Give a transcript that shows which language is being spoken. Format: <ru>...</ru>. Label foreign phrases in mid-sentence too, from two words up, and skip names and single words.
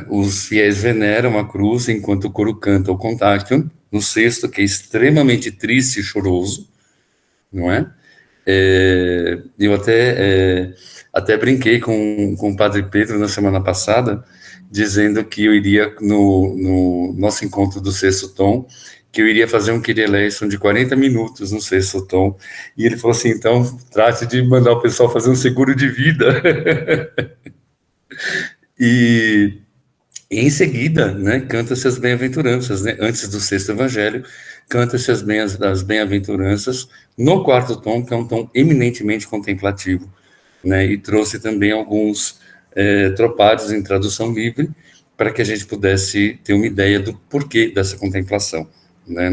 <pt>Os fiéis veneram a cruz enquanto o coro canta o Contagion, no sexto, que é extremamente triste e choroso, não é? Eu até brinquei com o Padre Pedro na semana passada, dizendo que eu iria, no nosso encontro do sexto tom, que eu iria fazer um</pt> <el>Κύριε ἐλέησον</el> <pt>de 40 minutos no sexto tom, e ele falou assim, então, trate de mandar o pessoal fazer um seguro de vida. E em seguida, né, canta-se as bem-aventuranças, né, antes do sexto evangelho, canta-se as bem-aventuranças no quarto tom, que é um tom eminentemente contemplativo, né, e trouxe também alguns tropários em tradução livre, para que a gente pudesse ter uma ideia do porquê dessa contemplação, né?</pt>